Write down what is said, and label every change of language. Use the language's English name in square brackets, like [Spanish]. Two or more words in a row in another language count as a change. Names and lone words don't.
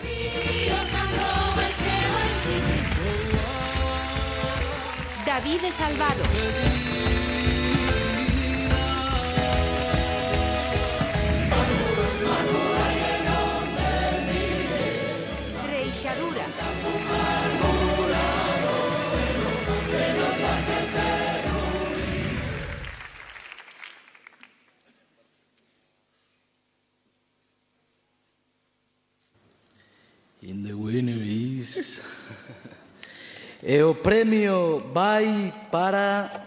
[Galician] David Salvado. Reixadura. [English] And the winner is... [Galician] E o premio vai para...